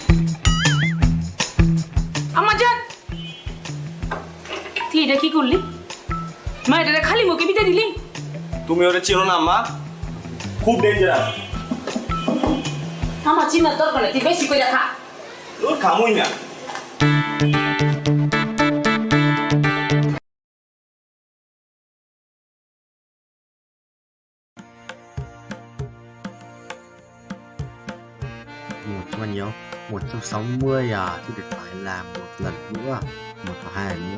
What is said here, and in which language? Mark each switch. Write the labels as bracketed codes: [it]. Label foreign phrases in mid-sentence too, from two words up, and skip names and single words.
[bn] আমার জান তুই এটা কি করলি? মা এটা খালি মুখে বিতে দিলি? তুমি ওরে চিনো না মা, খুব ডেঞ্জারাস। আমার চিন্তার দরকার নেই, তুই বেশি করে খা। তোর খামুই না। [vi] Một bao nhiêu? 160 à, thì được phải làm một lần nữa, một và hai lần nữa.